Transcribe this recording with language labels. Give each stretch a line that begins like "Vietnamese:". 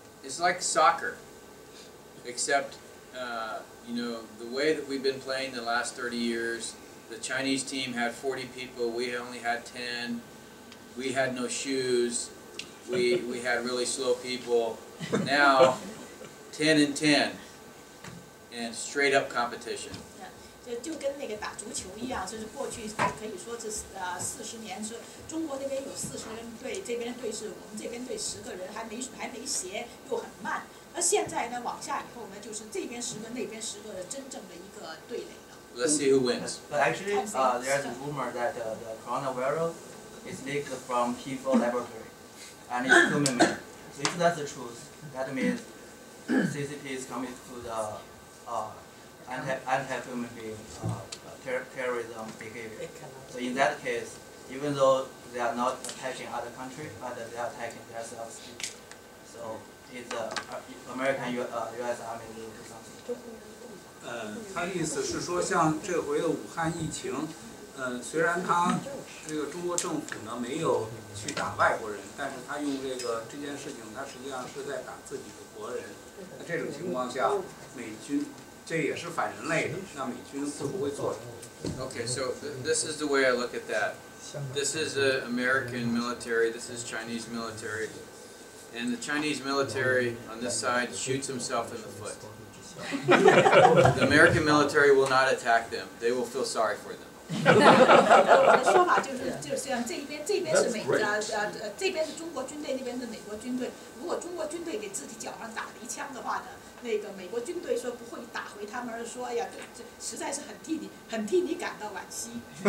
English: It's like soccer, except the way that we've been playing the last 30 years. The Chinese team had 40 people. We only had 10. We had no shoes. We had really slow people. Now, 10 and 10, and straight up competition.
Chinese: 就跟那个打足球一样，就是过去可以说是40年，说中国那边有40人队，这边的队是我们这边队10个人，还没鞋，又很慢。而现在呢，往下以后呢，就是这边10个，那边10个，真正的一个对垒了。
English: Let's see who wins. But actually, there's a rumor that the coronavirus is leaked from P4 laboratory, and it's human made. So if that's the truth, that means CCP is committed to the anti-human being terrorism behavior. So in that case, even though they are not attacking other countries, but they are attacking themselves. So it's American U.S. Army will do something.
Chinese: 他的意思是说，像这回的武汉疫情，虽然他这个中国政府呢没有去打外国人，但是他用这件事情，他实际上是在打自己的国人。那这种情况下，美军这也是反人类的，那美军会不会做？Okay,
English: so this is the way I look at that. This is American military. This is Chinese military, and the Chinese military on this side shoots himself in the foot. The American military will not attack them. They will feel sorry for them.
Chinese: 我的说法就是像这边是这边是中国军队，那边是美国军队。如果中国军队给自己脚上打了一枪的话呢，那个美国军队说不会打回他们，而说哎呀，这实在是很替你感到惋惜。